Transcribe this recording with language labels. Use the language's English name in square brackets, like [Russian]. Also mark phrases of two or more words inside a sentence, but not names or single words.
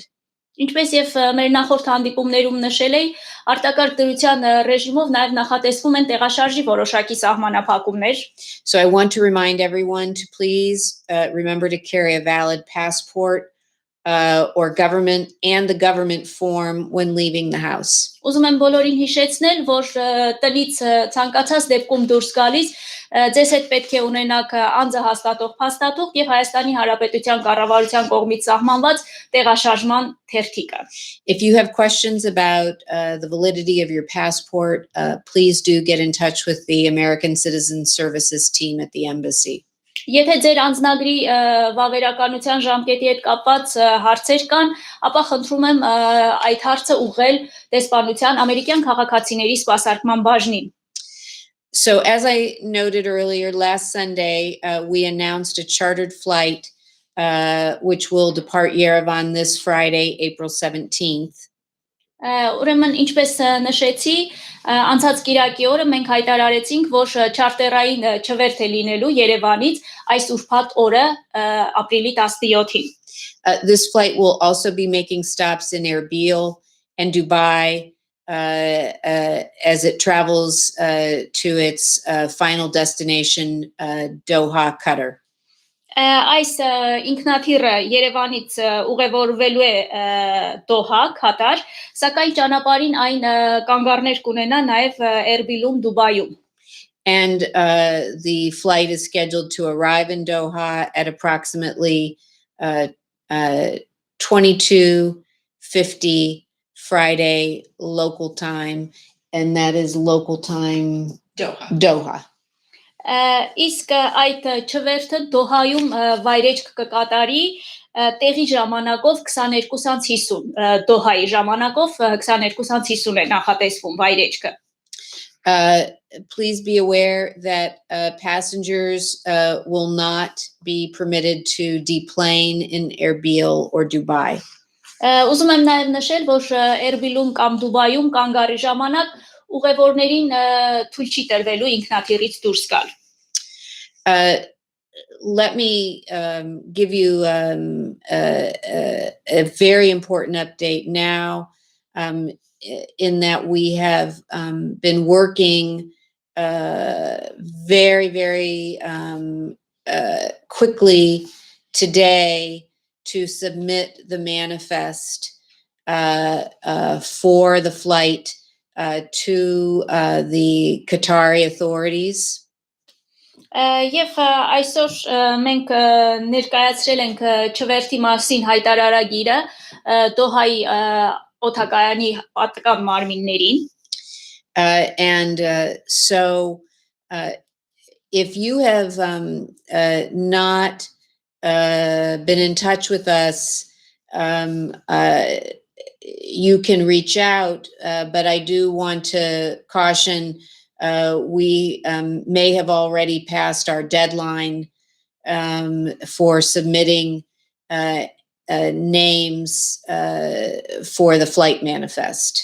[Armenian] Ինչպես եւ մեր նախորդ հանդիպումներում նշել էի, արտակարգ դրության ռեժիմով նաեւ նախատեսվում են տեղաշարժի որոշակի սահմանափակումներ. [English] So I want to remind everyone to please remember to carry a valid passport or government and the government form when leaving the house. [Armenian] Ուզում եմ բոլորին հիշեցնել, որ տնից ցանկացած դեպքում դուրս գալիս ձեզ հետ պետք է ունենաք անձը հաստատող փաստաթուղթ եւ Հայաստանի Հանրապետության կառավարության կողմից սահմանված տեղաշարժման թերթիկը։ [English] If you have questions about the validity of your passport, please do get in touch with the American Citizen Services team at the embassy. [Armenian] Եթե ձեր անձնագրի վավերականության ժամկետի հետ կապված հարցեր կան, ապա խնդրում եմ այդ հարցը ուղղել դեսպանության ամերիկյան քաղաքացիների սպասարկման բաժնին։ [English] So as I noted earlier, last Sunday, we announced a chartered flight, which will depart Yerevan this Friday, April 17th. [Armenian] Ուրեմն ինչպես նշեցի, անցած կիրակի օրը մենք հայտարարեցինք, որ չարտերային չվերթ է լինելու Երևանից այս ուրբաթ օրը ապրիլի 17-ին։ [English] This flight will also be making stops in Erbil and Dubai as it travels to its final destination, Doha, Qatar. [Armenian] Այս ինքնաթիռը Երևանից ուղևորվելու է Դոհա, Քաթար, սակայն ճանապարհին այն կանգառներ կունենա նաև Էրբիլում, Դուբայում։ [English] And the flight is scheduled to arrive in Doha at approximately 22:50 Friday local time, and that is local time Doha. [Armenian] Իսկ այդ չվերթը Դոհայում վայրեջք կկատարի տեղի ժամանակով 22:50 Դոհայի ժամանակով 22:50 է նախատեսվում վայրեջքը։ [English] Please be aware that passengers will not be permitted to deplane in Erbil or Dubai. [Armenian] Ուզում եմ նաև նշել, որ Էրբիլում կամ Դուբայում կանգառի ժամանակ ուղևորներին թույլ չի տրվելու ինքնաթիռից դուրս գալ։ [English] Let me give you a very important update now, in that we have been working very, very quickly today to submit the manifest for the flight to the Qatari authorities. [Armenian] Եվ այսօր մենք ներկայացրել ենք չվերթի մասին հայտարարագիրը Դոհայի օդակայանի պատկան մարմիններին. [English] And so if you have not been in touch with us, you can reach out, but I do want to caution we may have already passed our deadline for submitting names for the flight manifest.